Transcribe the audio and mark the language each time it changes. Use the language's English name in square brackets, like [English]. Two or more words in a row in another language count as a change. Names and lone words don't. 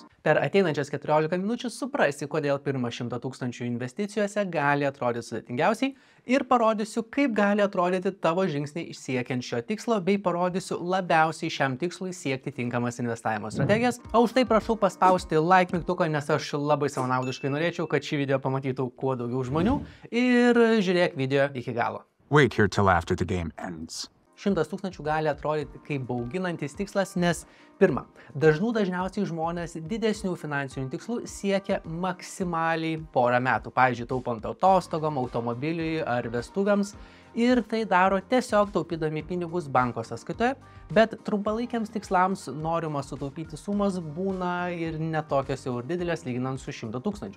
[Lithuanian] Per ateinančias 14 minučių suprasi, kodėl pirmą 100 000 investicijose gali atrodyti sudėtingiausiai ir parodysiu, kaip gali atrodyti tavo žingsniai siekiant šio tikslo, bei parodysiu labiausiai šiam tikslui siekti tinkamas investavimo strategijas. O už tai prašau paspausti like mygtuką, nes aš labai savanaudiškai norėčiau, kad šį video pamatytų kuo daugiau žmonių ir žiūrėk video iki galo. [English] Wait here till after the game ends. [Lithuanian] 100 000 gali atrodyti kaip bauginantis tikslas, nes pirma, dažniausiai žmonės didesnių finansinių tikslų siekia maksimaliai porą metų, pavyzdžiui, taupant atostogom, automobiliui ar vestuvėms, ir tai daro tiesiog taupydami pinigus banko sąskaitoje, bet trumpalaikiams tikslams norimas sutaupyti sumas būna ir netokios jau ir didelės lyginant su 100 000.